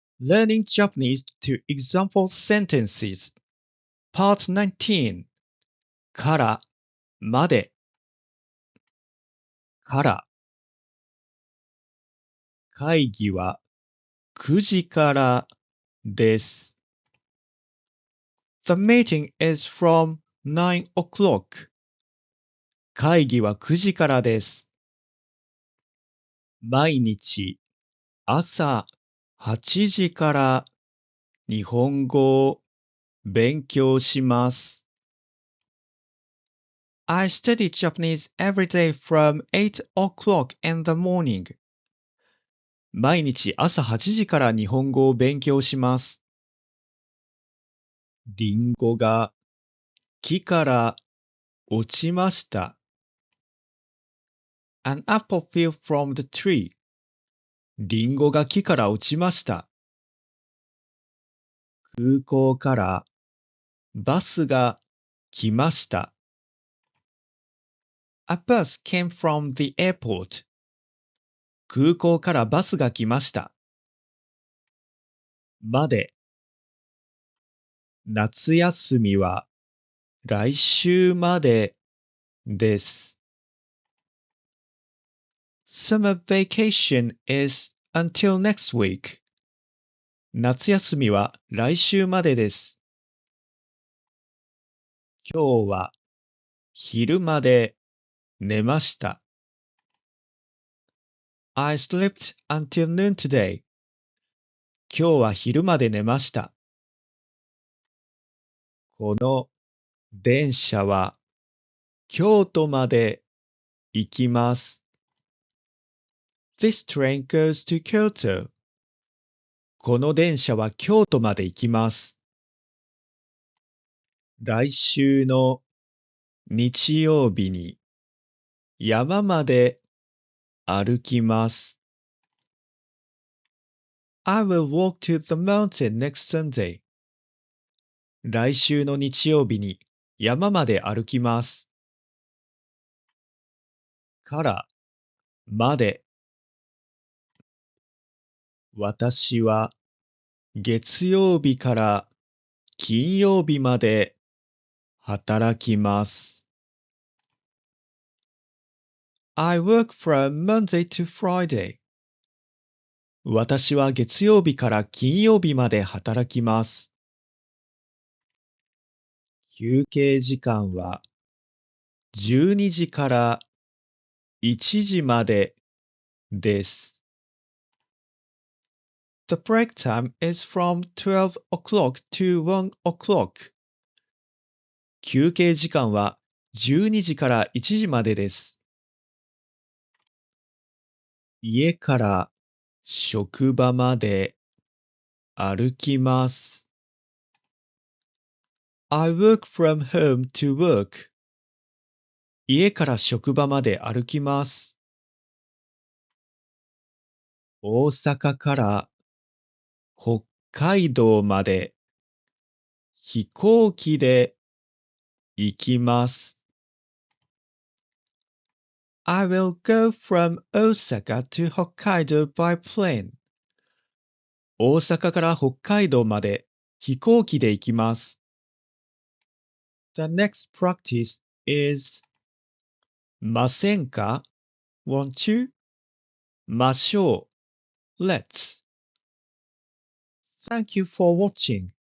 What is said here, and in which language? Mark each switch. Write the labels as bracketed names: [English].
[English] Learning Japanese to Example Sentences Part 19 [Japanese] からまでから会議は9時からです。 [English] The meeting is from 9 o'clock. [Japanese] 会議は9時からです。毎日朝8時から日本語を勉強します。 [English] I study Japanese every day from 8 o'clock in the morning. [Japanese] 毎日朝8時から日本語を勉強します。リンゴが木から落ちました。 [English] An apple fell from the tree. [Japanese] リンゴが木から落ちました。空港からバスが来ました。 [English] A bus came from the airport. [Japanese] 空港からバスが来ました。まで。夏休みは来週までです。 [English] Summer vacation is until next week. [Japanese] 夏休みは来週までです。今日は昼まで寝ました。 [English] I slept until noon today. [Japanese] 今日は昼まで寝ました。この電車は京都まで行きます。 [English] This train goes to Kyoto. [Japanese] この電車は京都まで行きます。来週の日曜日に山まで歩きます。 [English] I will walk to the mountain next Sunday. [Japanese] 来週の日曜日に山まで歩きます。からまで。私は月曜日から金曜日まで働きます。 [English] I work from Monday to Friday. [Japanese] 私は月曜日から金曜日まで働きます。休憩時間は12時から1時までです。 [English] The break time is from 12 o'clock to 1 o'clock. [Japanese] 休憩時間は12時から1時までです。家から職場まで歩きます。 [English] I work from home to work. [Japanese] 家から職場まで歩きます。大阪から北海道まで飛行機で行きます。 [English] I will go from Osaka to Hokkaido by plane. [Japanese] 大阪から北海道まで飛行機で行きます。 [English] The next practice is [Japanese] ませんか [English] ?Want you? [Japanese] ましょう。 [English] Let's. Thank you for watching.